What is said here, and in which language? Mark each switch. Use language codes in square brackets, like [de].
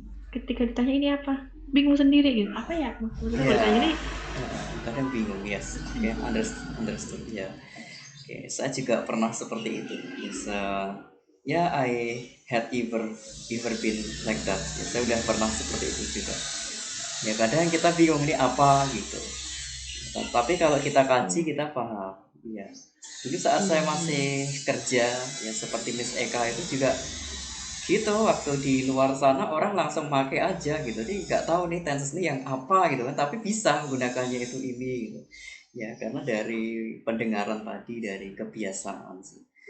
[id] Ketika ditanya ini apa, bingung sendiri gitu. Apa ya maksudnya? Bertanya ini kadang bingung. [en] Yes. [id] Oke, understood ya. Oke, saya juga pernah seperti itu. [en] Yes, ya I had ever been like that. [id] Ya, saya udah pernah seperti itu juga. Ya kadang kita bingung ini apa gitu. Tapi kalau kita kaji kita paham. Ya. Dulu saat saya masih kerja ya seperti Miss Eka itu juga gitu, waktu di luar sana orang langsung pakai aja gitu, jadi nggak tahu nih tenses ini yang apa gitu kan, tapi bisa menggunakannya itu ini gitu ya, karena dari pendengaran tadi, dari kebiasaan sih.